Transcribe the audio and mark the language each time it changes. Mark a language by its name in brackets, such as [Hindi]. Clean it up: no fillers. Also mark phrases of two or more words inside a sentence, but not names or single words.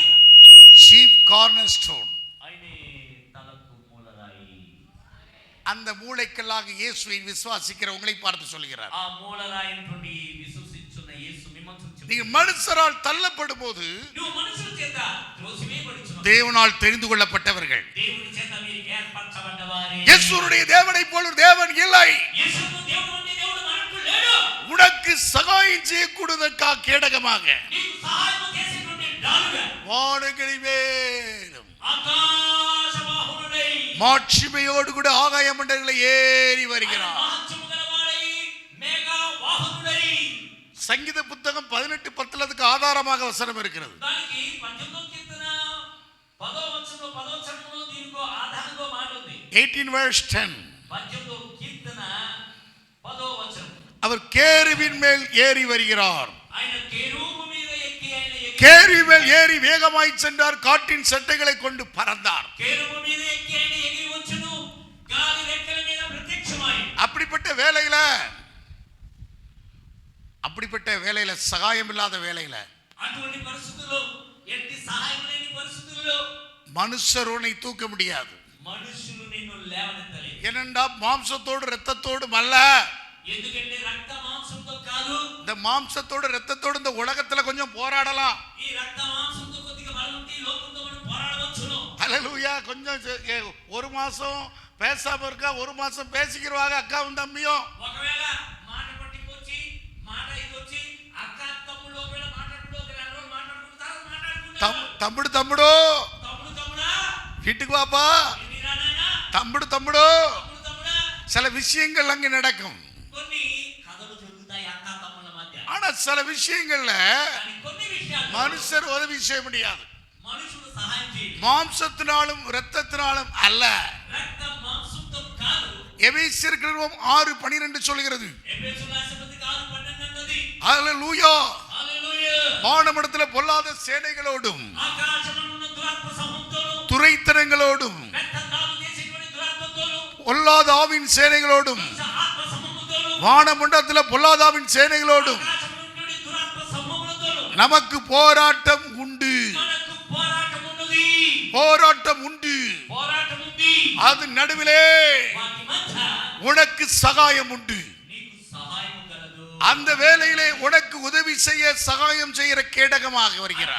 [English] chief corner stone. [Telugu] ఆయనే తలకు మూలరాయి. [Tamil] அந்த மூளைக்கல்லாக இயேசுவை விசுவாசிக்கிற உங்களை பார்த்து சொல்கிறார். [Telugu] ఆ మూలరాయినటువంటి విశ్వసించున్న యేసు మిమ్మల్ని చూచి [Tamil] நீங்கள் மனுஷரால் தள்ளப்படும் போது [Telugu] నువ్వు మనుషుల చేత త్రోసివేయబడుచున్నావు. [Tamil] தேவனால் தெரிந்து கொள்ளப்பட்டவர்கள். [Telugu] దేవుని చేత మీరు ఏర్పరచబడ్డవారే. [Tamil] இயேசுவுடைய தேவனை போல தேவன் இல்லை. [Telugu] యేసును దేవుడు అంటే దేవుడు మనకు లేడు. [Tamil] உனக்கு சகாயம் செய்யக்கூடியதற்காக கேடகமாக [Telugu] నీకు సహాయం చేసేటువంటి డాలుగా [Tamil] வானங்களின் மேலும் [Telugu] ఆకాశవాహనుడై [Tamil] மாட்சிமையோடு கூட ஆகாய மண்டலங்களை ஏறி வருகிறார். [Telugu] మహత్యము గలవాడై మేఘవాహనుడై. [Tamil] சங்கீத புத்தகம் 18:10 அதுக்கு ஆதாரமாக வசனம் இருக்கிறது. [Telugu] దానికి 18వ కీర్తన 10వ వచనంలో దీనికో ఆధారంగా మాట ఉంది. [English] 18 verse 10. [Telugu] 18వ కీర్తన 10వ వచనం. [Tamil] அவர் கேருவின் மேல் ஏறி வருகிறார். [Telugu] ఆయన కేరూబు మీద ఎక్కి ఆయన [Tamil] கேருவின் மேல் ஏறி வேகமாய் சென்றார். காட்டின் சட்டைகளை கொண்டு பறந்தார். [Telugu] కేరూబు మీద ఎక్కి ఆయన ఎగిరి వచ్చును. గాలి రెక్కల మీద ప్రత్యక్షమాయి. [Tamil] அப்படிப்பட்ட வேலையில சகாயம் இல்லாத வேலையில [Telugu] అటువంటి పరిస్థితుల్లో ఎట్టి సహాయం లేని పరిస్థితుల్లో [Tamil] மனுஷர் உன்னை தூக்க முடியாது. [Telugu] మనుషులు నిన్ను లేవనెత్తలేరు. [Tamil] ஏனென்றா மாம்சத்தோடு இரத்தத்தோடும் அல்ல. [Telugu] ఎందుకంటే రక్త మాంసంతో కాదు. [Tamil] இந்த மாம்சத்தோடு இரத்தத்தோடு இந்த உலகத்துல கொஞ்சம் போராடலாம். [Telugu] ఈ రక్త మాంసంతో కొద్దిగా బలం ఉంటే ఈ లోకంతో మనం పోరాడవచ్చును. [Tamil] ஹல்லேலூயா. கொஞ்சம் ஒரு மாசம் பேசாம இருக்கா, ஒரு மாசம் பேசிக்கிறவாங்க அக்காவும் தம்பியும். [Telugu] ఒకవేళ మాట పట్టికొచ్చి మాట ఇదొచ్చి అక్క తమ్ముడు ఒకవేళ మాట్లాడుకుంటూ ఒక 2 రోజులు మాట్లాడుకుంటారు. తమ్ముడా తమ్ముడా [Tamil] வீட்டுக்கு வாப்பா, [Telugu] ఎన్నిరా నాయనా, தம்முடு తమ్ముడా [Tamil] சில விஷயங்கள் அங்க நடக்கும். [Telugu] కొన్ని కథలు జరుగుతాయి అక్క తమ్ముల మధ్య. [Tamil] ஆனா சில விஷயங்கள்ல [Telugu] కానీ కొన్ని విషయాలు [Tamil] மனுஷர் உதவி செய்ய முடியாது. [Telugu] మనుషులు సహాయం చేయరు. [Tamil] மாம்சத்தினாலும் இரத்தத்தினாலும் அல்ல. [Telugu] రక్త మాంసంతో కాదు. [Tamil] எபேசியர் 6:12 சொல்கிறது. [Telugu] ఎఫెసీయుల పత్రిక 6:12 అన్నది. [Tamil] ஹல்லேலூயா. [Telugu] హల్లెలూయా. [Tamil] வானமண்டலத்திலே பொல்லாத சேனைகளோடும் [Telugu] ఆకాశమందున్న దురాత్మ సమూహంతోను [Tamil] துரைத்தனங்களோடும் [Telugu] రక్తదానం చేసేటువంటి దురాత్మతోను [Tamil] பொல்லாத ஆவின் சேனைகளோடும் [Telugu] ఆత్మ సమూహంతోను [Tamil] வானமண்டலத்திலே பொல்லாதாவின் சேனைகளோடும் [Telugu] ఆకాశమందున్న దురాత్మ సమూహంతోను [Tamil] நமக்கு போராட்டம் உண்டு. [Telugu] మనకు పోరాటం ఉన్నది. [Tamil] போராட்டம் உண்டு. [Telugu] పోరాటం ఉంది. [Tamil] அது நடுவிலே [Telugu] వాటి మధ్య [Tamil] உனக்கு சகாயம் உண்டு. [Telugu] నీకు సహాయం కలదు. [Tamil] அந்த வேளையிலே உனக்கு உதவி செய்ய சகாயம் செய்கிற கேடகமாக வருகிறார்.